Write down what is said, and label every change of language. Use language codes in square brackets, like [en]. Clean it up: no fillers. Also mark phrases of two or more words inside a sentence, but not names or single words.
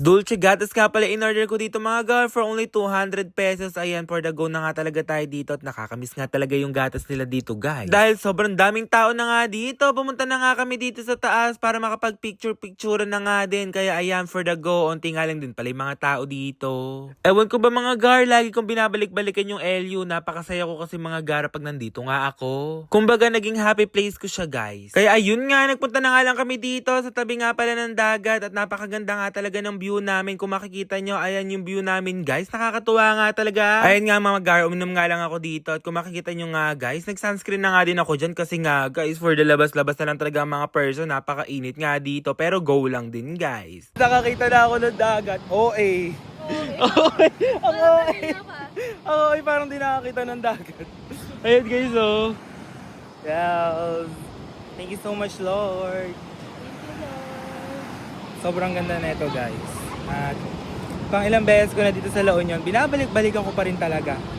[tl] Dulce gatas nga pala in-order ko dito mga gar for only 200 pesos. Ayan, [en] for the go [tl] na nga talaga tayo dito at nakakamiss nga talaga yung gatas nila dito guys. Dahil sobrang daming tao na nga dito, pumunta na nga kami dito sa taas para makapag-picture-picture na nga din. Kaya ayan, [en] for the go, [tl] onti nga lang din pala yung mga tao dito. Ewan ko ba mga gar, lagi kong binabalik-balikan yung LU. Napakasaya ko kasi mga gar pag nandito nga ako. Kumbaga naging [en] happy place [tl] ko siya guys. Kaya ayun nga, nagpunta na nga lang kami dito sa tabi nga pala ng dagat at napakaganda nga talaga ng view namin. Kung makikita nyo, ayan yung view namin guys. Nakakatuwa nga talaga. Ayan nga mga gar, uminom nga lang ako dito at kung makikita nyo nga guys, nag-sunscreen na nga din ako dyan kasi nga guys, [en] for the [tl] labas-labas na lang talaga mga person. Napakainit nga dito pero go lang din guys. Nakakita na ako ng dagat. OA. Ako ay parang di nakakita ng dagat. Ayan guys oh. Yes. [en] Thank you so much, Lord. [tl] Sobrang ganda na ito, guys. At pang ilang beses ko na dito sa La Union, binabalik-balikan ko pa rin talaga.